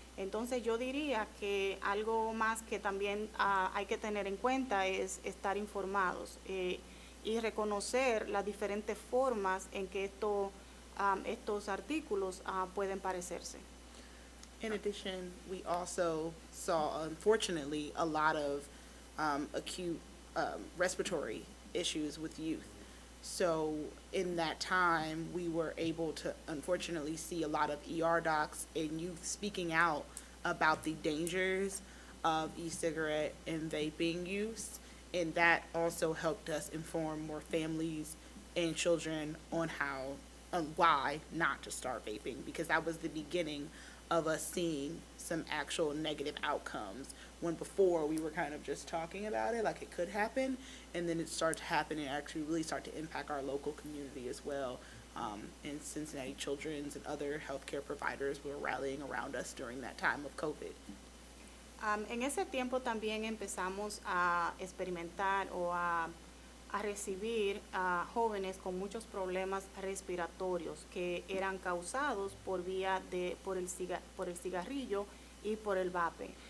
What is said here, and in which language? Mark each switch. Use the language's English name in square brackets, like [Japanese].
[Spanish] Entonces yo diría que algo más que también hay que tener en cuenta es estar informados y reconocer las diferentes formas en que estos artículos pueden parecerse. [English] In addition, we also saw, unfortunately, a lot of acute respiratory issues with youth. So in that time, we were able to unfortunately see a lot of ER docs and youth speaking out about the dangers of e-cigarette and vaping use. And that also helped us inform more families and children on why not to start vaping, because that was the beginning of us seeing some actual negative outcomes, when before we were kind of just talking about it like it could happen, and then it started to happen and actually really start to impact our local community as well. And Cincinnati Children's and other healthcare providers were rallying around us during that time of COVID. [Spanish] En ese tiempo también empezamos a experimentar o a recibir a jóvenes con muchos problemas respiratorios que eran causados por el cigarrillo y por el vape.